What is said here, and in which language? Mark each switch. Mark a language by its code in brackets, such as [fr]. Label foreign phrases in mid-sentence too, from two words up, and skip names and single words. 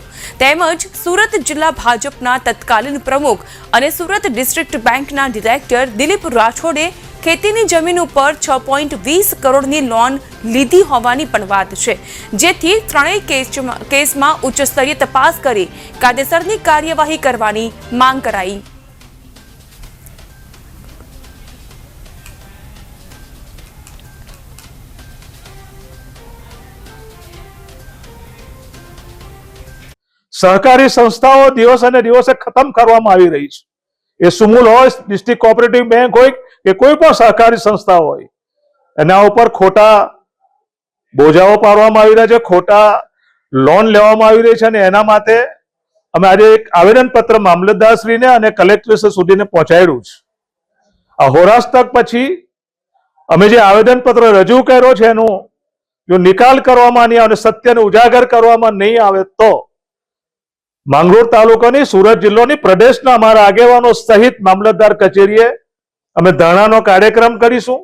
[gu] તેમજ સુરત જિલ્લા ભાજપના તત્કાલીન પ્રમુખ અને સુરત ડિસ્ટ્રિક્ટ બેંકના ડિરેક્ટર દિલીપ રાઠોડે ખેતીની જમીન ઉપર 6.20 કરોડની લોન લીધી હોવાની પણ વાત છે, જેથી ત્રણેય કેસમાં ઉચ્ચ સ્તરીય તપાસ કરી કાયદેસરની કાર્યવાહી કરવાની માંગ કરાઈ। સહકારી સંસ્થાઓ દિવસ ને દિવસે ખતમ કરવામાં આવી રહી છે। એ સુમુલ હોય, ડિસ્ટ્રિક્ટ કોઓપરેટિવ બેંક હોય કે કોઈ પણ સહકારી સંસ્થા હોય, એના ઉપર ખોટા બોજાઓ પાડવામાં આવી રહ્યા છે, ખોટા લોન લેવામાં આવી રહી છે અને એના માટે અમે આજે એક આવેદનપત્ર મામલતદારશ્રીને અને કલેક્ટર સુધીને પહોંચાડ્યું છે। આ હોરાસ્તક પછી અમે જે આવેદનપત્ર રજૂ કર્યો છે એનો જો નિકાલ કરવામાં નહીં આવે, સત્યને ઉજાગર કરવામાં નહીં આવે તો માંગરોળ તાલુકાની સુરત જિલ્લાની પ્રદેશના અમારા આગેવાનો સહિત મામલતદાર કચેરીએ અમે ધરણાનો કાર્યક્રમ કરીશું।